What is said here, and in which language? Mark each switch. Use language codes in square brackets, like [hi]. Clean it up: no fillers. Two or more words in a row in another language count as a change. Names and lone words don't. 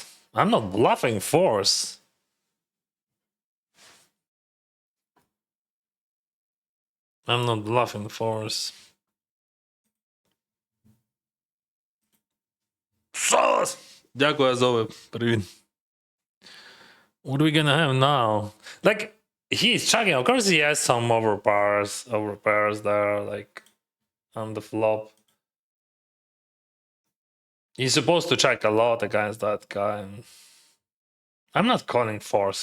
[en] I'm not bluffing force. I'm not bluffing force. Сос! [uk] Дякую, Азове. Привіт. [en] What are we gonna have now? Like, he's checking. Of course, he has some overpairs there, like on the flop. He's supposed to check a lot against that guy. I'm not calling force.